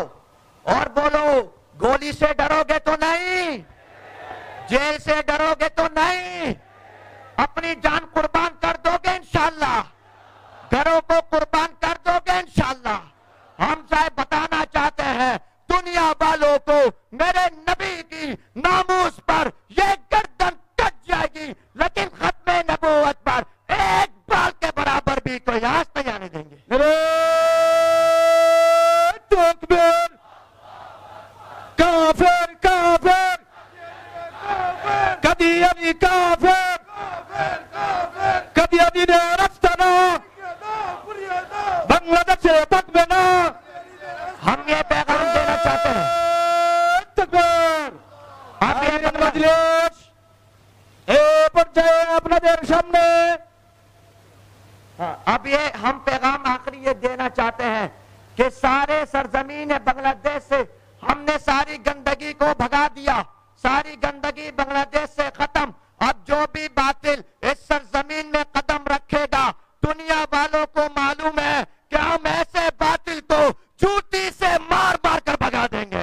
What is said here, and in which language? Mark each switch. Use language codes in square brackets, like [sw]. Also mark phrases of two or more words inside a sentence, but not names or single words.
[ur] اور بولو، گولی سے ڈروگے تو نہیں، جیل سے ڈروگے تو نہیں، اپنی جان قربان کر دوگے انشاءاللہ، گھروں کو قربان کر دوگے انشاءاللہ. ہم صاحب بتانا چاہتے ہیں دنیا والوں کو، میرے نبی کی ناموس پر یہ گردن کٹ جائے گی، لیکن ختم نبوت پر ایک بال کے برابر بھی کوئی آس نہیں آنے دیں گے. تكبير كافر كافر قد يبي كافر قد يبي نرفتنا بنگلادیش سے تک بنا ہم یہ پیغام دینا چاہتے ہیں تکبیر آپ یہ [bn] আমির মজলিস এই পর্যায়ে আপনাদের সামনে [ur] اب یہ ہم پیغام آخری یہ دینا چاہتے ہیں کہ سارے سرزمین بنگلہ سے ہم نے ساری گندگی کو بھگا دیا، ساری گندگی بنگلہ دیش سے ختم۔ اب جو بھی باطل اس سرزمین میں قدم رکھے گا، دنیا والوں کو معلوم ہے کہ ہم ایسے باطل کو چوٹی سے مار مار کر بھگا دیں گے۔